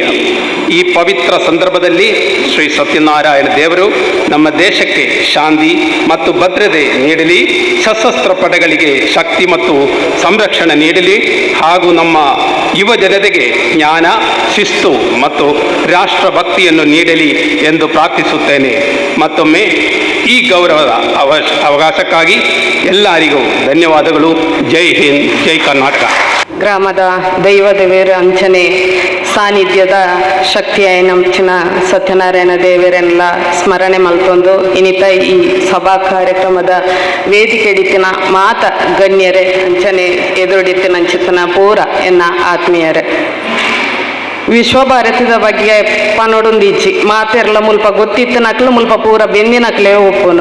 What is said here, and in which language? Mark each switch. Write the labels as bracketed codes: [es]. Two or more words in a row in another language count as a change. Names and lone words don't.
[kn] ಈ ಪವಿತ್ರ ಸಂದರ್ಭದಲ್ಲಿ ಶ್ರೀ ಸತ್ಯನಾರಾಯಣ ದೇವರು ನಮ್ಮ ದೇಶಕ್ಕೆ ಶಾಂತಿ ಮತ್ತು ಭದ್ರತೆ ನೀಡಲಿ, ಸಶಸ್ತ್ರ ಪಡೆಗಳಿಗೆ ಶಕ್ತಿ ಮತ್ತು ಸಂರಕ್ಷಣೆ ನೀಡಲಿ, ಹಾಗೂ ನಮ್ಮ ಯುವ ಜನತೆಗೆ ಜ್ಞಾನ, ಶಿಸ್ತು ಮತ್ತು ರಾಷ್ಟ್ರಭಕ್ತಿಯನ್ನು ನೀಡಲಿ ಎಂದು ಪ್ರಾರ್ಥಿಸುತ್ತೇನೆ. ಮತ್ತೊಮ್ಮೆ ಈ ಗೌರವದ ಅವಕಾಶಕ್ಕಾಗಿ ಎಲ್ಲರಿಗೂ ಧನ್ಯವಾದಗಳು. ಜೈ ಹಿಂದ್, ಜೈ ಕರ್ನಾಟಕ. [tcy] ಗ್ರಾಮದ ದೈವದೇವರ ಅಂಚನೆ ಸಾನ್ನಿಧ್ಯದ ಶಕ್ತಿಯ ನಂಚಿನ ಸತ್ಯನಾರಾಯಣ ದೇವರೆಲ್ಲ ಸ್ಮರಣೆ ಮಲ್ತೊಂದು ಇನ್ನಿತ ಈ ಸಭಾ ಕಾರ್ಯಕ್ರಮದ ವೇದಿಕೆ ಇಡಿತಿನ ಮಾತ ಗಣ್ಯರೇ ಅಂಚನೆ ಎದುರುಡಿತಿನ ಅಂಚಿತನ ಪೂರ ಎನ್ನ ಆತ್ಮೀಯರೇ, ವಿಶ್ವಭಾರತದ ಬಗ್ಗೆ ಪನೊಡೊಂದಿಚ್ಚಿ ಮಾತೆರ್ಲ ಮುಲ್ಪ ಗೊತ್ತಿತ್ತನಕ್ಲು ಮುಲ್ಪ ಪೂರ ಬೆಂದಿನಕ್ಲೇ ಒಪ್ಪುನು.